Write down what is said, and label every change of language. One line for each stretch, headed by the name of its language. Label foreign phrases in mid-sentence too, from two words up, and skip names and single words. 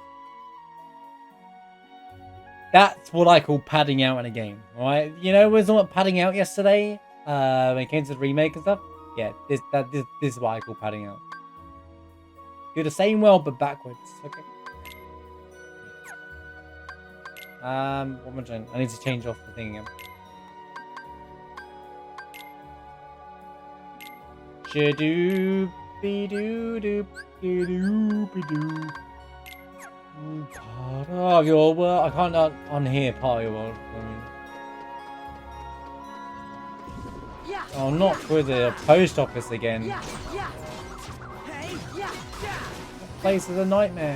English: That's what I call padding out in a game, alright? You know, we were talking about padding out yesterday, when it came to the remake and stuff? Yeah, this is what I call padding out. Do the same world, but backwards, okay? What am I doing? I need to change off the thing again. Shadoo-be-doo-doo-be-doo-be-doo. Part of your world. I can't unhear part of your world. Yeah. Oh, not with the post office again. Yeah, yeah. Hey, yeah, yeah. This place is a nightmare.